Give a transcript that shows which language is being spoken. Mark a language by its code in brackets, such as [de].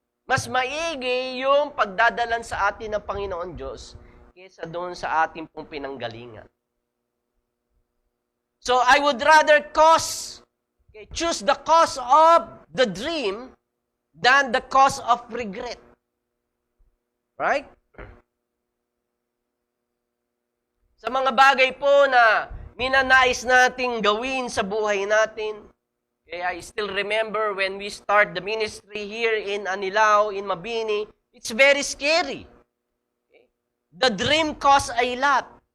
[tl] Mas maigi yung pagdadalan sa atin ng Panginoon Diyos kaysa doon sa ating pong pinanggalingan. [en] So I would rather choose the cause of the dream than the cause of regret. Right? [tl] Sa mga bagay po na minanais nating gawin sa buhay natin. [en] Okay, I still remember when we start the ministry here in Anilao, in Mabini, it's very scary. Okay? The dream costs a lot.